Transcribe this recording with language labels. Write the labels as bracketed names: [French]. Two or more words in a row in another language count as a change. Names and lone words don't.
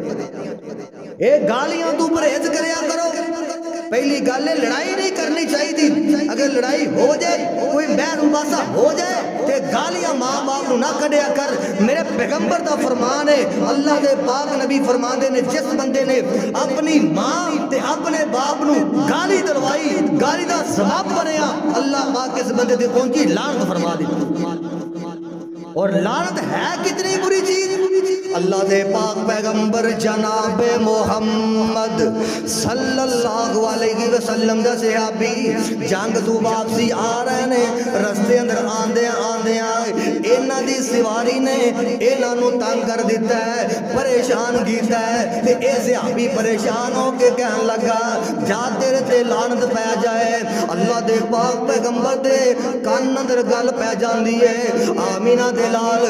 [Punjabi] اے گالیاں توں پرہیز کریا کرو پہلی گل ہے لڑائی نہیں کرنی چاہیدی اگر لڑائی ہو جائے کوئی بحث مباحثہ ہو جائے تے گالیاں ماں باپ نوں نا کڈھیا کر میرے پیغمبر دا فرمان ہے اللہ دے پاک نبی فرماندے نے جس بندے نے اپنی ماں تے اپنے باپ نوں گالی دلوائی گالی دا سبب بنیا اللہ پاک اس بندے تے پہنچی لعنت فرما دی اور لعنت ہے کتنی بری چیز اللہ دے پاک پیغمبر جناب محمد [Arabic] صلى الله عليه وسلم [Punjabi] دا صحابی جنگ توں واپسی آ رہے نے رستے اندر آندے آندے انہاں دی سواری نے انہاں نوں تنگ کر دتا ہے پریشان کیتا ہے تے اے صحابی پریشان ہو کے کہن لگا جا تیرے تے لعنت پے جائے اللہ دے پاک پیغمبر دے کان اندر گل پے جاندی ہے آمنہ دے لال